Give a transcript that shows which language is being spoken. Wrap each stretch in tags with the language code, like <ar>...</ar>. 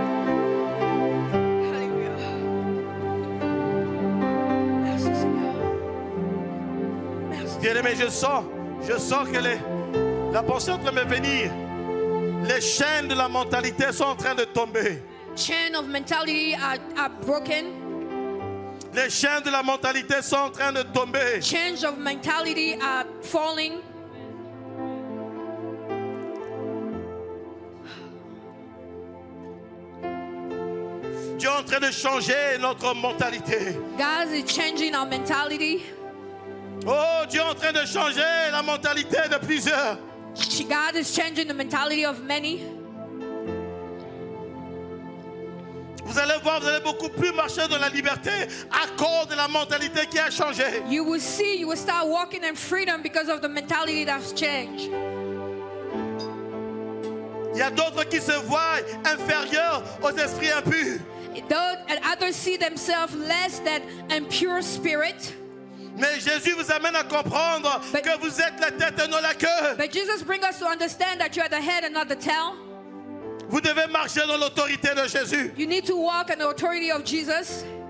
<fr>Hallelujah. Merci Seigneur. Merci. Bien-aimé, je sens que la pensée est en train de me venir. Les chaînes de la mentalité sont en train de tomber.</fr> <en>Chain of mentality are broken.</en> <fr>Les chaînes de la mentalité sont en train de tomber.</fr> <en>Chains of mentality are falling.</en> <fr>Dieu est en train de changer notre mentalité.</fr> <en>God is changing our mentality.</en> <fr>Oh, Dieu est en train de changer la mentalité de plusieurs.</fr> <en>God is changing the mentality of many.</en> <fr>Vous allez voir, vous allez beaucoup plus marcher dans la liberté à cause de la mentalité qui a changé.</fr> <en>You will see, you will start walking in freedom because of the mentality that's changed.</en> <fr>Il y a d'autres qui se voient inférieurs aux esprits impurs.</fr> <en>Though and others see themselves less than impure spirit.</en> <fr>Mais Jésus vous amène à comprendre</fr> <en>But-</en> <fr>que vous êtes la tête et non la queue.</fr> <en>But Jesus brings us to understand that you are the head and not the tail.</en> <fr>Vous devez marcher dans l'autorité de Jésus.</fr> <en>You need to walk in the authority of Jesus.</en>